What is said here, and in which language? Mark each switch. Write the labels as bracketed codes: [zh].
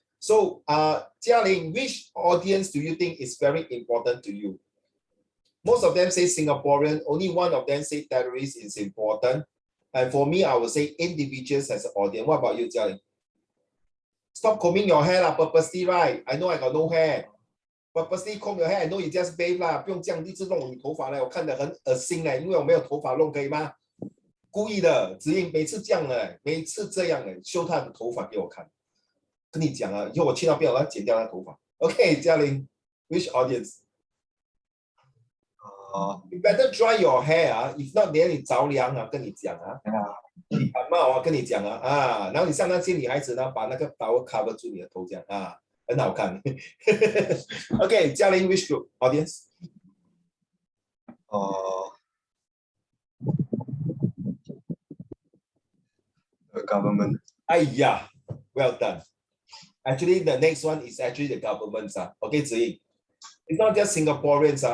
[en] So, Jialing, which audience do you think is very important to you? Most of them say Singaporean, only one of them say terrorists is important. And for me, I would say individuals as an audience. What about you, Jialing? Stop combing your hair purposely, right? I know I got no hair. Purposely comb your hair, I know you just bathe [zh] 不用这样一直弄你头发我看得很恶心因为我没有头发弄可以吗？故意的，子英每次这样每次这样修他的头发给我看。跟你讲以后我去那边我要剪掉他头发。 [en] Okay, Jialing, which audience? You better dry your hair if not [zh] 连你着凉跟你讲你感冒跟你讲然后你像那些女孩子呢，把那个 towel cover 住你的头这样很好看。 [en] Okay, Jialing, which group audience? The government. Well done. Actually, the next one is actually the governments. Okay, Ziying. It's not just Singaporeans.